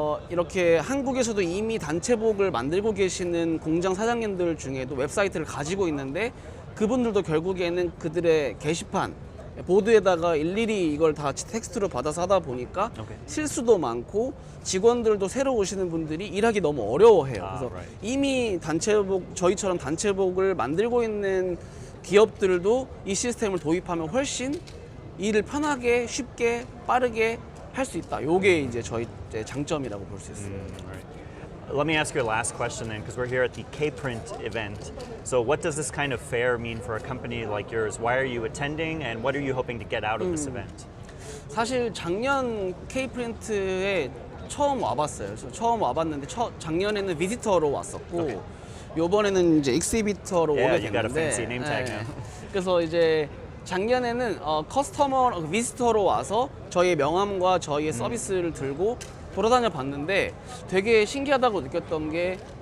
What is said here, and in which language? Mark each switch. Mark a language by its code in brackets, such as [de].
[ko] 이렇게 한국에서도 이미 단체복을 만들고 계시는 공장 사장님들 중에도 웹사이트를 가지고 있는데 그분들도 결국에는 그들의 게시판 보드에다가 일일이 이걸 다 텍스트로 받아서 하다 보니까 실수도 많고 직원들도 새로 오시는 분들이 일하기 너무 어려워해요. 그래서 이미 단체복, 저희처럼 단체복을 만들고 있는 기업들도 이 시스템을 도입하면 훨씬 일을 편하게, 쉽게, 빠르게 할 수 있다. 요게 이제 저희 장점이라고 볼 수 있어요. [en] Let me ask you a last question then, because we're here at the K-Print event. So what does this kind of fair mean for a company like yours? Why are you attending and what are you hoping to get out of this event? [ko] 사실 작년 K-프린트에 처음 와봤어요. 그래서 처음 와봤는데 작년에는 비지터로 왔었고 요번에는 이제 익시비터로 오게 [en] you got a [ko] 됐는데 [en] fancy name tag now. [ko] 그래서 이제 작년에는 비지터로 와서 저희의 명함과 저희의 서비스를 들고 돌아다녀 봤는데 되게 신기하다고 느꼈던 게